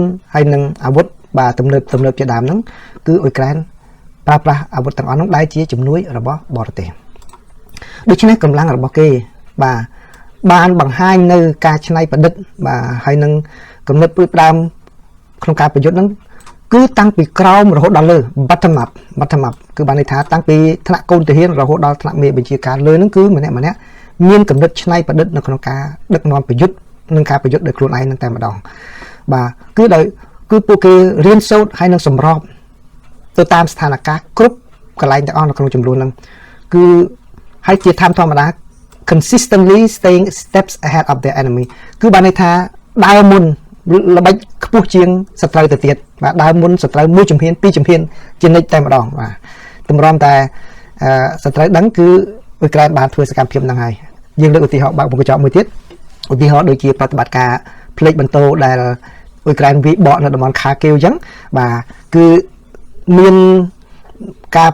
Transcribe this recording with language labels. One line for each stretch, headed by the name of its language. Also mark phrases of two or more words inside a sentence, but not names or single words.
Khmer: ហើយនឹងអាវុធបាទទំនើបជាដើមហ្នឹងគឺអ៊ុយក្រែនប្រើប្រាស់អាវុធទាំងអស់នោះដែលជាជំនួយរបស់បរទេសដូច្នេះកម្លាំងរបស់គេបាទបានបង្ហាញនៅការច្នៃប្រឌិតបាទហើយនឹងគំនិតព្រួយផ្ដើមក្នុងការប្រយុទ្ធហ្នឹងគឺតាំងពីក្រោមរហូតដល់លើ
English: bottom up
Khmer: គឺបានន័យថាតាំងពីថ្នាក់កូនទាហានរហូតដល់ថ្នាក់មេបញ្ជាការលើហ្នឹងគឺម្នាក់មានគំនិតច្នៃប្រឌិតនៅក្នុងការដឹកនាំប្រយុទ្ធ នឹងការប្រយុទ្ធដោយខ្លួនឯងនឹងតែម្ដងបាទគឺពួកគេរៀនសូត្រហើយនឹងសម្របទៅតាមស្ថានភាពគ្រប់កន្លែងទាំងអស់នៅក្នុងចំ នួនហ្នឹងគឺហើយជាធម្មតា
English: consistently staying steps ahead of their enemy
Khmer: គឺបានន័យថាដើរមុនល្បិចខ្ពស់ជាងសត្រូវទៅទៀតបាទដើរមុនសត្រូវមួយជំហានពីរជំហានជានិច្ចតែម្ដងបាទតម្រាំតែសត្រូវដឹងគឺអ៊ុយក្រែនបានធ្វើសកម្មភាពហ្នឹងហើយយើងលើកឧទាហរណ៍បើកមុខកញ្ចក់មួយទៀតឧទាហរណ៍ដូចជាប្រតិបត្តិការផ្លេចបន្ទោដែលអ៊ុយក្រែនវាបកនៅតំបន់ខាគីវអញ្ចឹងបាទគឺមានការ